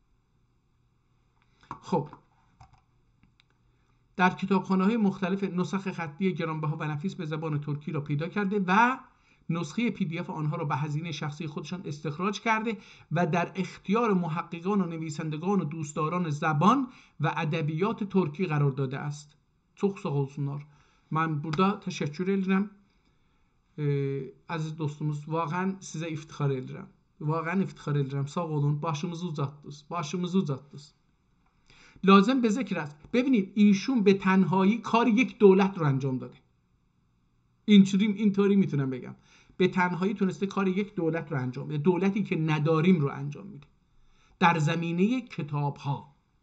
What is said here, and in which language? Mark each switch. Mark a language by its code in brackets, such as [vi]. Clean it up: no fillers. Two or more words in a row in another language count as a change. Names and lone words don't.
[fa] خب در کتابخانه‌های مختلف نسخ خطی گرانبها و نفیس به زبان ترکی را پیدا کرده و نسخه PDF آنها را به هزینه شخصی خودشان استخراج کرده و در اختیار محققان و نویسندگان و دوستداران زبان و ادبیات ترکی قرار داده است. [az] Çok sağ olsunlar. Ben burada teşekkür ederim. Aziz dostumuz, واقعا sizə iftixar edirəm. واقعا iftixar edirəm. Sağ olun. Başımızı uzattınız. Başımızı uzattınız. [fa] لازم به ذکر است. ببینید ایشون به تنهایی کار یک دولت رو انجام داده. اینطوری میتونم بگم. به تنهایی تونسته کار یک دولت رو انجام بده. دولتی که نداریم رو انجام میده. در زمینه کتاب ها.